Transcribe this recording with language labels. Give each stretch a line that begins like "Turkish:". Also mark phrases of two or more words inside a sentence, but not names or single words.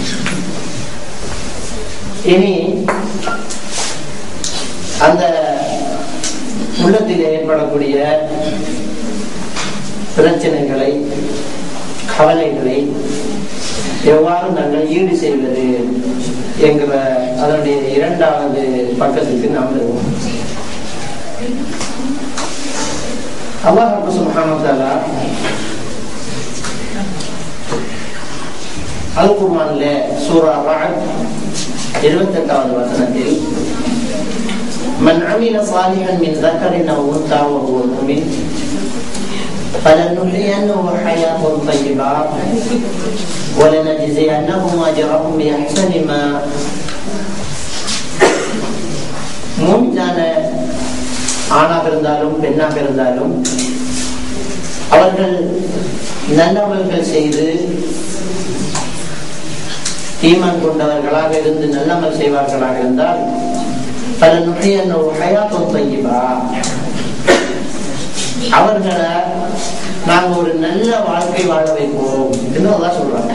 Tamil: இனி அந்த உள்ளத்தில் ஏற்படக்கூடிய பிரச்சனைகளை கவலைகளை எவ்வாறு நாங்கள் ஈடு செய்வது என்கிற அதனுடைய இரண்டாவது பக்கத்துக்கு நாம் வருவோம்.
Arabic: الله سبحانه وتعالى
Tamil: அல் குர்ஆன்ல சூரா ரஅத் 28வது வசனத்தில்
Arabic: من عمل صالحا من ذكر أو أنثى وهو مؤمن فلنحيينه حياة طيبة ولنجزينهم أجرهم بأحسن ما
Tamil: மூமினான ஆணாக இருந்தாலும் பெண்ணாக இருந்தாலும் அவர்கள் நல்லவர்கள் செய்து ஈமான் கொண்டவர்களாக இருந்து நல்லமல் செய்வார்களாக இருந்தால் அவர்களை நாங்கள் ஒரு நல்ல வாழ்க்கை வாழ வைப்போம் என்று அதான் சொல்றாங்க.